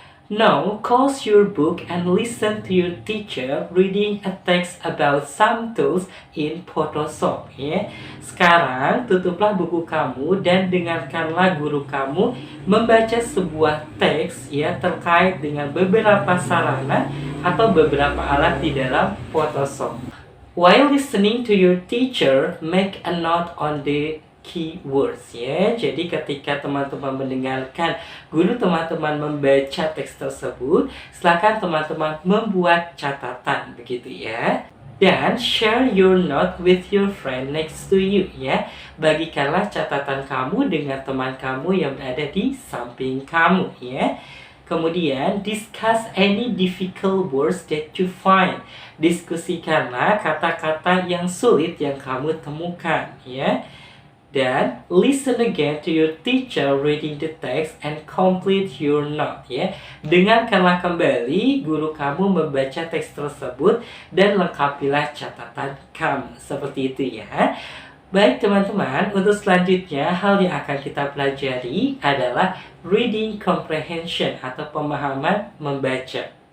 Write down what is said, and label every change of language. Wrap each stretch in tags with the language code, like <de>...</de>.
<en>Now, close your book and listen to your teacher reading a text about some tools in Photoshop ya.</en> <id>Sekarang tutuplah buku kamu dan dengarkanlah guru kamu membaca sebuah teks ya terkait dengan beberapa sarana atau beberapa alat di dalam Photoshop.</id> <en>While listening to your teacher, make a note on the keywords ya.</en> <id>Jadi ketika teman-teman mendengarkan guru teman-teman membaca teks tersebut, silakan teman-teman membuat catatan begitu ya.</id> <en>Dan share your note with your friend next to you ya.</en> <id>Bagikanlah catatan kamu dengan teman kamu yang berada di samping kamu ya.</id> <en>Kemudian, discuss any difficult words that you find.</en> <id>Diskusikanlah kata-kata yang sulit yang kamu temukan, ya.</id> <en>Dan listen again to your teacher reading the text and complete your note, ya.</en> <id>Dengarkanlah kembali guru kamu membaca teks tersebut dan lengkapilah catatan kamu. Seperti itu, ya. Baik teman-teman, untuk selanjutnya hal yang akan kita pelajari adalah</id> <en>reading comprehension</en> <id>atau pemahaman membaca.</id>